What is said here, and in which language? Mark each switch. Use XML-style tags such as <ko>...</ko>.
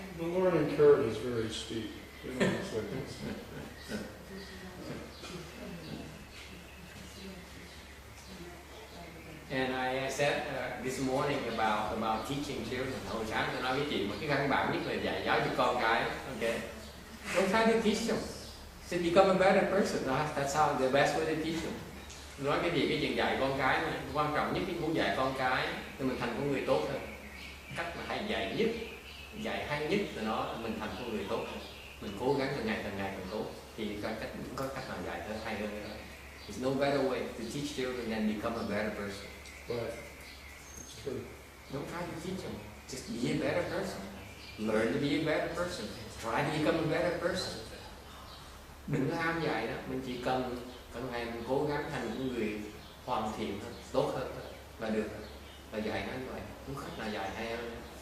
<en>The learning curve is very steep. You know, it's like, And I said this morning about teaching children.</en> <vi>Hồi sáng tôi nói với chị mà cái căn bản nhất là dạy giáo dục con cái.</vi> <en>Okay. Don't try to teach them. To become a better person. That's how the best way to teach them.</en> <vi>Nói cái chuyện dạy con cái này, quan trọng nhất cái muốn dạy con cái để mình thành con người tốt hơn. Cách mà hay dạy nhất, dạy hay nhất là mình thành con người tốt hơn. Mình cố gắng từng ngày càng tốt thì có cách nào dạy hơn hay hơn nữa.</vi> <en>There's no better way to teach children than become a better person. right. It's true. Don't try to teach them. Just be a better person. Learn to be a better person. Try to become a better person.</en> <vi>Đừng có ham dạy đó. Mình chỉ cần ngày mình cố gắng thành một người hoàn thiện hơn, tốt hơn là được. Và dạy nó như vậy. Không cách nào dạy hay hơn.</vi>